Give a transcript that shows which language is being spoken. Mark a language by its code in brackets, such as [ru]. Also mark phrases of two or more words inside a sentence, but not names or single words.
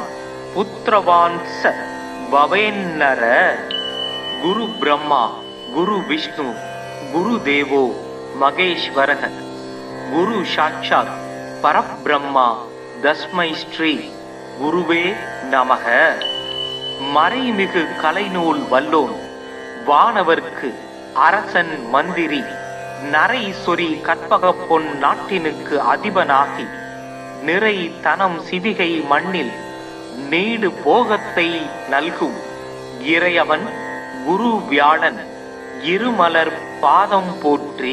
[sa] पुत्रवान स भवेन्नर गुरु ब्रह्मा गुरु विष्णु गुरु देवो महेश्वरः गुरु साक्षात् परब्रह्मा तस्मै श्री गुरुवे नमः [ta] மறைமிகு கலைநூல் வல்லோன் வானவர்க்கு அரசன் மந்திரி நரை சொறி கற்பக பொன் நாட்டினுக்கு அதிபனாகி நிறை தனம் சிவிகை மண்ணில் நீடு போகத்தை நல்கும் இறையவன் குரு வியாழன் இருமலர் பாதம் போற்றி.